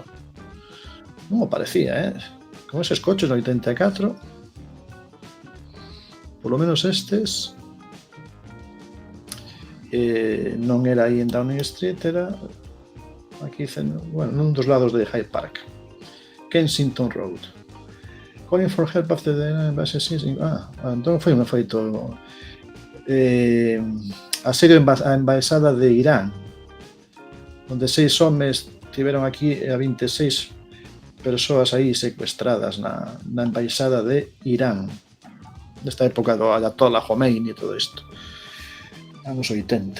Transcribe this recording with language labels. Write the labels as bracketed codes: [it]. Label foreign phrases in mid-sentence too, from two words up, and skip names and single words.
[gl] Non me parecía, Con eses coches no 84. [es] Por lo menos estes. [gl] Non era aí en Downing Street, era aquí, bueno, nun dos lados de Hyde Park. Kensington Road. [en] Calling for help after the [gl] entón foi un feito asedio a embaixada de Irán, onde 6 homes tiveron aquí a 26 persoas aí secuestradas na embaixada de Irán, desta época do Ayatollah Khomeini e todo isto, anos 80.